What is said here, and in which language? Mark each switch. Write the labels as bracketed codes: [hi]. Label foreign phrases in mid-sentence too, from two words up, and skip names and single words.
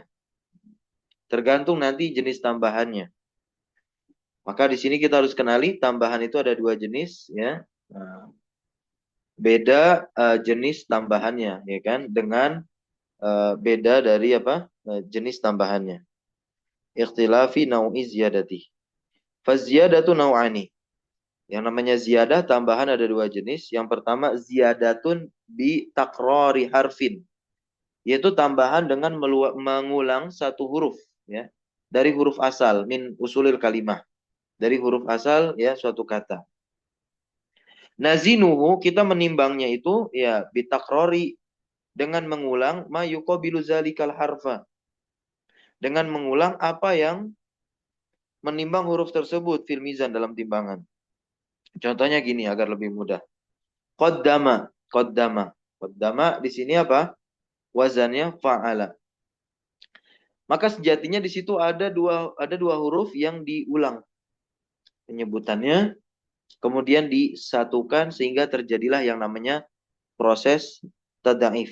[id] Tergantung nanti jenis tambahannya. Maka di sini kita harus kenali tambahan itu ada dua jenis, ya. Nah, beda jenis tambahannya, ya kan? Dengan beda dari apa? Jenis tambahannya. [ar] اختلاف نوع الزيادة. فالزيادة نوعان. [id] Yang namanya ziyadah tambahan ada dua jenis. Yang pertama [ar] زيادة بتكرار حرف. [id] Yaitu tambahan dengan mengulang satu huruf, ya. Dari huruf asal [ar] من أصول الكلمة. [id] Dari huruf asal, ya, suatu kata. Nazinuhu, kita menimbangnya itu ya bitakrori, dengan mengulang [ar] ما يقابل ذلك الحرف. [id] Dengan mengulang apa yang menimbang huruf tersebut [ar] في الميزان, [id] dalam timbangan. Contohnya gini agar lebih mudah. Qaddama, qaddama. Qaddama di sini apa? Wazannya fa'ala. Maka sejatinya di situ ada dua huruf yang diulang penyebutannya, kemudian disatukan sehingga terjadilah yang namanya proses tadaif.